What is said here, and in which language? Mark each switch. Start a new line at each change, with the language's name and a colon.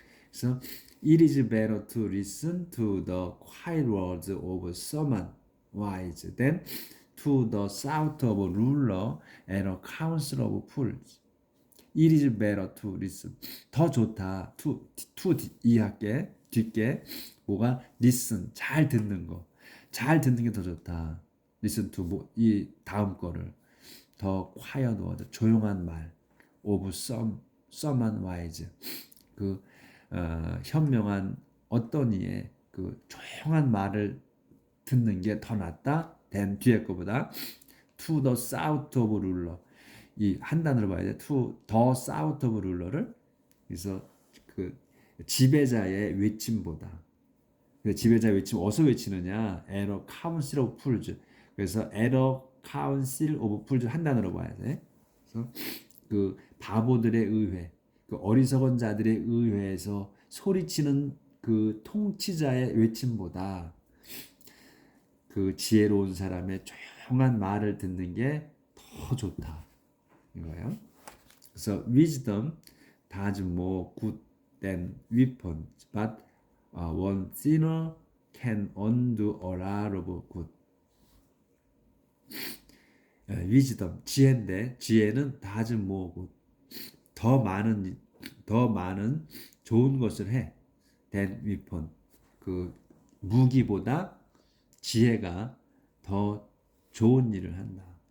Korean: 그래서
English: it is better to listen to the quiet words of someone wise than to the shout of a ruler and a council of fools. It is better to listen.
Korean: 더 좋다. to 이할게 뒷게 뭐가 listen 잘 듣는 거. 잘 듣는 게 더 좋다. listen to 이 다음 거를 더 quiet word 조용한 말
English: of someone wise
Korean: 그 현명한 어떤 이의 그 조용한 말을 듣는 게 더 낫다. than 뒤에 거보다
English: to the south of ruler
Korean: 이 한 단어로 봐야 돼. to the south of ruler를 그래서 그 지배자의 외침보다 그 지배자의 외침 어디서 외치느냐?
English: at a council of fools 그래서 at a council of fools
Korean: 한 단어로 봐야 돼. 그래서 그 바보들의 의회 그 어리석은 자들의 의회에서 소리치는 그 통치자의 외침보다 그 지혜로운 사람의 조용한 말을 듣는 게 더 좋다 이거예요. 그래서
English: wisdom does more good than weapons, but one sinner can undo a lot of good.
Korean: wisdom 지혜인데 지혜는
English: does more good
Korean: 더 많은 좋은 것을 해.
English: than weapon
Korean: 그 무기보다 지혜가 더 좋은 일을 한다.